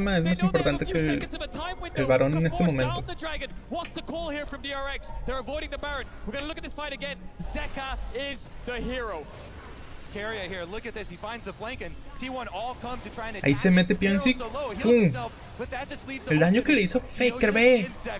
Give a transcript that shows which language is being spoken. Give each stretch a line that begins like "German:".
Spanish: arma es más importante que el varón en este momento.
English: What's the call here from DRX? They're avoiding the Baron. We're going to look at this fight again. Zeka is the hero. Keria here, look at this. He finds the flank and T1 all come to try and
Spanish: Ahí se mete Pionzik. ¡Fum! El daño que le hizo Faker, ve.